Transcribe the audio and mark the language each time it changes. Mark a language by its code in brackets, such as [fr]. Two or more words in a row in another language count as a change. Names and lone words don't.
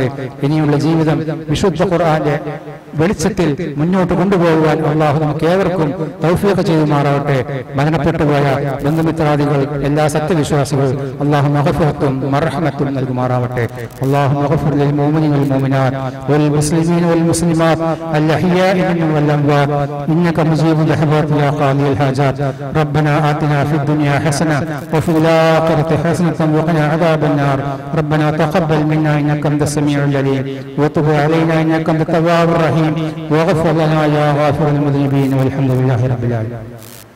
[ml] ഇനിയുള്ള ജീവിതം വിശുദ്ധ ഖുർആന്റെ വെളിച്ചത്തിൽ മുന്നോട്ട് കൊണ്ടുപോകുവാൻ അല്ലാഹു നമുക്ക് ഏവർക്കും തൗഫീഖ് ചെയ്യുമാറാവട്ടെ. മരണപ്പെട്ടുപോയ ബന്ധുമിത്രാദികൾ, എല്ലാ സത്യവിശ്വാസികൾ അല്ലാഹു മഗ്ഫിറത്തും മർഹമത്തും നൽകുമാറാവട്ടെ. [ar] الله اغفر للمؤمنين والمؤمنات والمسلمين والمسلمات الأحياء منهم والأموات إنك مجيب الدعوات يا قاضي الحاجات. ربنا آتنا في الدنيا حسنة وفي الآخرة حسنة وقنا عذاب النار. ربنا تقبل منا إنك أنت السميع العليم وتب علينا إنك أنت التواب الرحيم واغفر لنا يا غافر المذنبين والحمد لله رب العالمين.